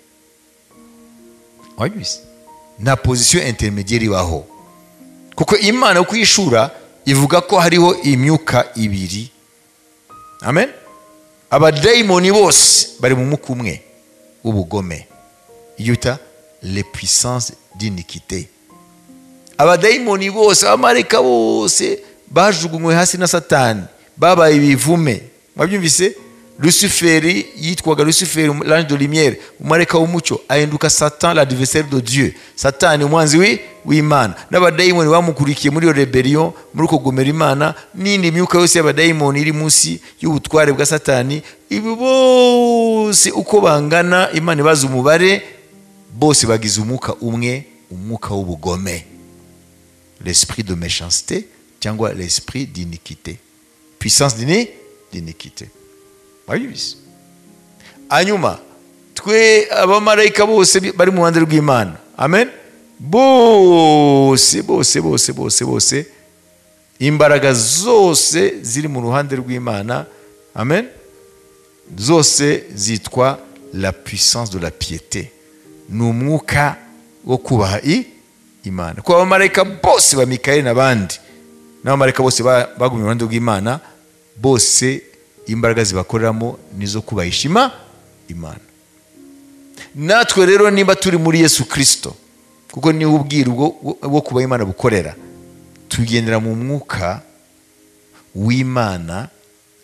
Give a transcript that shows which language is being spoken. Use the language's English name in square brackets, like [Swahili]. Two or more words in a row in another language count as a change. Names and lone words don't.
[Kinyarwanda] Wabizi? Nta [French] position intermédiaire [Kinyarwanda] ibaho. Kuko Imana kwishura ivuga ko hariho imyuka ibiri. Amen. Abadayimoni bose bari mu mwuka umwe w'ubugome, [French] yuta les puissances d'iniquité. [Kinyarwanda] Abadayimoni bose, abamarayika bose bajugunywe hasi na Satani, babaye ibivume. Mwabyumvise? Luciferi yitwaga Luciferi, [French] l'ange de lumière, [Kinyarwanda] umarayika w'umucyo, ahinduka Satan, [French] l'adversaire de Dieu. [Kinyarwanda] Satani umwanzi w'Imana. N'abadayimoni bamukurikiye muri rebellion, muri kugomera Imana, n'indi myuka yose y'abadayimoni iri munsi y'ubutware bwa Satani. Ibi bose uko bangana, Imana ibaza umubare, bose bagize umwuka umwe, umwuka w'ubugome. [French] L'esprit de méchanceté cyangwa l'esprit d'iniquité. Puissance d'iniquité. [Kinyarwanda] Wabizi? Hanyuma twe abamarayika bose bari mu ruhande rw'Imana. Amen. Bose imbaraga zose ziri mu ruhande rw'Imana. Amen. Zose zitwa [French] la puissance de la piété. [Kinyarwanda] N'umwuka wo kubaha Imana. Kwa abamarayika bose ba Mikaeli n'abandi, n'abamarayika bose bagumye mu ruhande rw'Imana, bose imbaraga zibakoreramo nizo kubahisha Imana. Natwe rero niba turi muri Yesu Kristo, kuko ni ubwira bwo kuba Imana bukorera, tugendera mu mwuka w'Imana.